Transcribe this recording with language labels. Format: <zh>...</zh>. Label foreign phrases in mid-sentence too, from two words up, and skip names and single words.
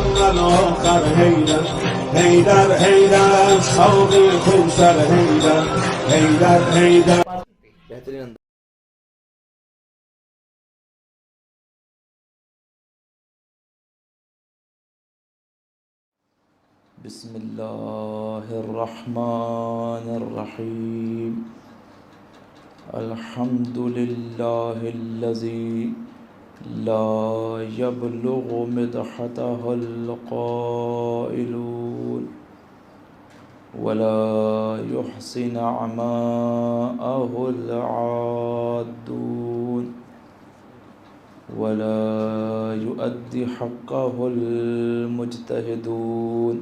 <ur>اول آخر حیدر حیدر حیدر شوق خون سر حیدر حیدر حیدر. بہترین انداز.</ur> <ar>بسم اللہ الرحمن الرحیم. الحمد للہ الذی لا يبلغ مدحته القائلون ولا يحصي نعماءه العادون ولا يؤدي حقه المجتهدون.</ar>